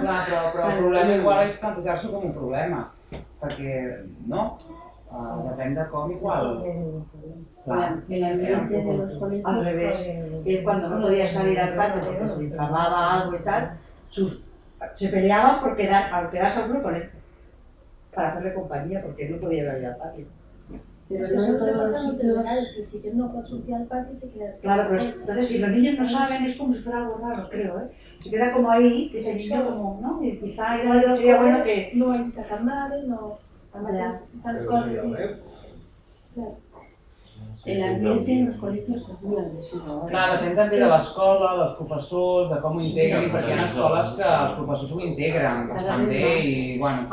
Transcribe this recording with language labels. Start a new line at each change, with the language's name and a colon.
Catalan: Clar, però el problema igual és plantejar-s'ho com un problema, perquè, no? Depèn de com igual.
Spanish: El ambiente de los colegios... Al revés, él cuando no podía salir al patio porque se le inflamaba algo y tal, se peleaban por quedarse al grupo para hacerle compañía porque no podía ir al patio. Pero eso es lo que pasa en otros lugares, que el chiquet no puede subir al patio y se queda... Claro, pero entonces si los niños no saben es como si fuera algo raro, creo, ¿eh? Se queda como ahí, que ese niño como, ¿no? Y quizá sería bueno que... No hay que calmar, no... Tal cosas así. Claro. El ambiente en los colegios es muy agresivo.
Catalan: Clar, depèn també de l'escola, dels professors, de com ho integrin, perquè hi ha escoles que els professors ho integren bastant bé i, bueno...